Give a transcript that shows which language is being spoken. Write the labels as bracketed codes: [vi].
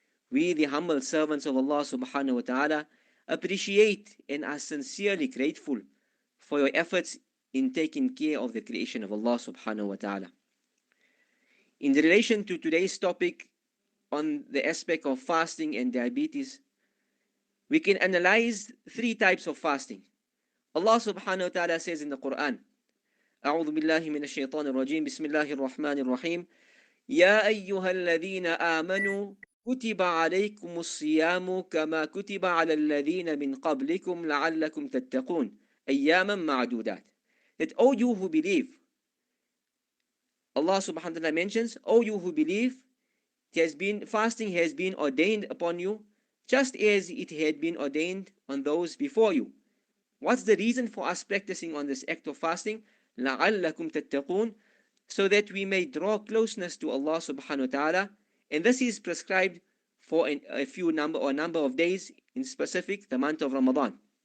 [en] We, the humble servants of Allah subhanahu wa ta'ala, appreciate and are sincerely grateful for your efforts in taking care of the creation of Allah subhanahu wa ta'ala. In relation to today's topic on the aspect of fasting and diabetes, we can analyze three types of fasting. Allah subhanahu wa ta'ala says in the Quran, [ar] أعوذ بالله من الشيطان الرجيم بسم الله الرحمن الرحيم يا أيها الذين آمنوا كتب عليكم الصيام كما كتب على الذين من قبلكم لعلكم تتقون أياما معدودات. [en] That all you who believe, Allah subhanahu wa ta'ala mentions, all you who believe, fasting has been ordained upon you just as it had been ordained on those before you. What's the reason for us practicing on this act of fasting? [ar] لَعَلَّكُمْ تَتَّقُونَ, [en] so that we may draw closeness to Allah subhanahu wa ta'ala, and this is prescribed for a number of days, in specific the month of Ramadan.